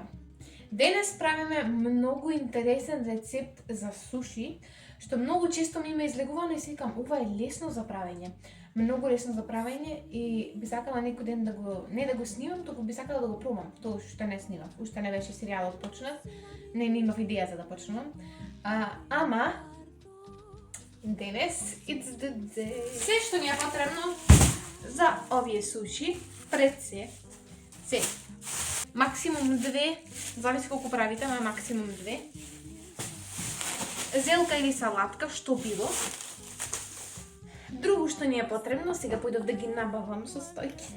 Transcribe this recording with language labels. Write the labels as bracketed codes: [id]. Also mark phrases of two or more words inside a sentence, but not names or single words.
[mk] Денес правиме многу интересен рецепт за суши, што многу често ми ме излегувано и си викам, ова е лесно за правење. Многу лесно за правење и би сакала некој ден да го, не да го снимам, туку би сакала да го пробам, тоа што не снимав. Уште не беше серијалот почнат, не имав идеја за да почнувам. Ама денес [en] it's the day. [mk] Се што ни е потребно за овие суши, пред се максимум 2, зависи колку правите, ама максимум 2. Зелка или салатка, што било. Друго што ни е потребно, сега појдов да ги набавам со стојките.